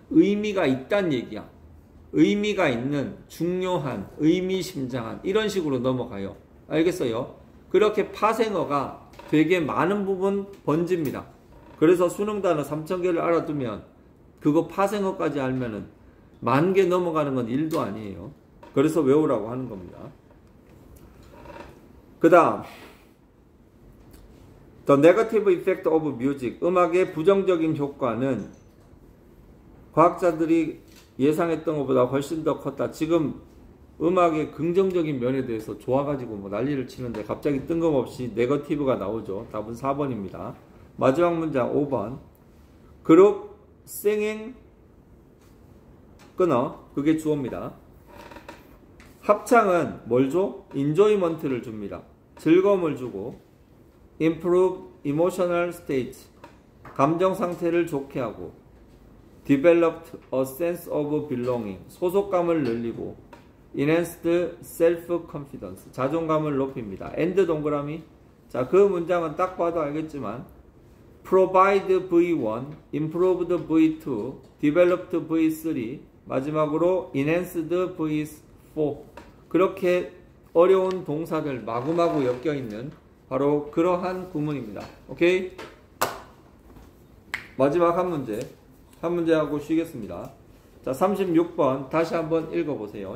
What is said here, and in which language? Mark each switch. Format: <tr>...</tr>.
<ko>의미가 있다는 얘기야. 의미가 있는, 중요한, 의미심장한, 이런 식으로 넘어가요. 알겠어요? 그렇게 파생어가 되게 많은 부분 번집니다. 그래서 수능 단어 3000개를 알아두면 그거 파생어까지 알면은 10,000개 넘어가는 건 일도 아니에요. 그래서 외우라고 하는 겁니다. 그 다음,</ko> <en>The negative effect of music.</en> <ko>음악의 부정적인 효과는 과학자들이 예상했던 것보다 훨씬 더 컸다. 지금 음악의 긍정적인 면에 대해서 좋아가지고 뭐 난리를 치는데 갑자기 뜬금없이 네거티브가 나오죠. 답은 4번입니다. 마지막 문장 5번. 그룹</ko> <en>singing,</en> <ko>끊어. 그게 주어입니다. 합창은 뭘 줘? enjoyment를 줍니다. 즐거움을 주고,</ko> <en>improve emotional state,</en> <ko>감정 상태를 좋게 하고,</ko> <en>developed a sense of belonging,</en> <ko>소속감을 늘리고,</ko> <en>enhanced self-confidence,</en> <ko>자존감을 높입니다.</ko> <en>and</en> <ko>동그라미. 자, 그 문장은 딱 봐도 알겠지만</ko> <en>provide V1, improved V2, developed V3,</en> <ko>마지막으로</ko> <en>enhanced V4.</en> <ko>그렇게 어려운 동사들 마구마구 엮여있는 바로 그러한 구문입니다. 오케이? 마지막 한 문제 하고 쉬겠습니다. 자, 36번 다시 한번 읽어보세요.</ko>